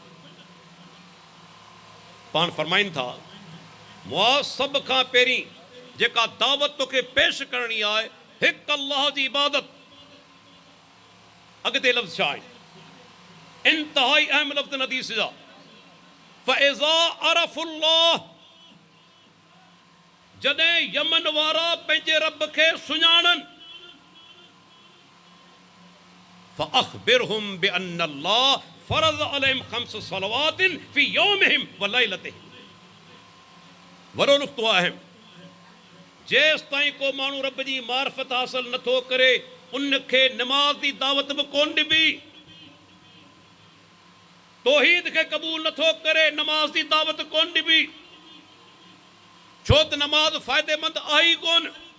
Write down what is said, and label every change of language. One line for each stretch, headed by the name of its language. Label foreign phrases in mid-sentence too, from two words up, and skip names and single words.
Sindhi: पाण फरमाइनि था, मुआज़, सभ खां पहिरीं जेका दावत तोखे पेश करणी आहे, हिकु अल्लाह जी इबादत। अॻिते लफ़्ज़ छा आहे? इंतहाई अहम लफ़्ज़ हदीस जा,
Arabic: फ़इज़ा अरफ़ुल्लाह,
Sindhi: जॾहिं यमन वारा पंहिंजे रब खे सुञाणनि,
Arabic: فأخبرهم بأن الله فرض عليهم خمس صلوات في يومهم وليلتهم.
Sindhi: वॾो नुक़्तो आहे, जेसि ताईं को माण्हू रब जी मार्फत हासिल नथो करे, उनखे नमाज़ जी दावत बि कोन ॾिबी। तौहीद खे क़बूल नथो करे, नमाज़ जी दावत कोन ॾिबी, छो त नमाज फ़ाइदेमंद आहे ई कोन।